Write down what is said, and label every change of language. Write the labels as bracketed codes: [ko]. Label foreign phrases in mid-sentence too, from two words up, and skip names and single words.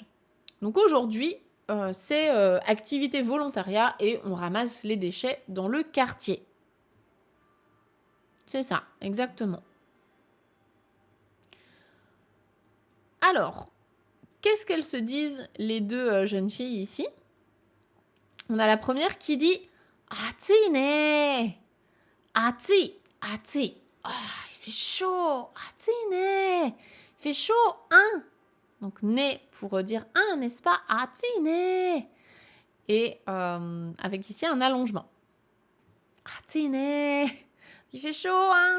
[fr] Donc aujourd'hui, c'est activité volontariat et on ramasse les déchets dans le quartier. C'est ça, exactement. Alors, qu'est-ce qu'elles se disent les deux jeunes filles ici? On a la première qui dit « [ja] 暑いね !»« 暑い、暑い [fr] !»« Ah, il fait chaud !»« [ja] 暑いね [fr] !»« Il fait chaud, hein ?» Donc, ne pour dire un, n'est-ce pas? [ja] 暑いね. [fr] Et avec ici un allongement. [ja] 暑いね. [fr] Il fait chaud, hein?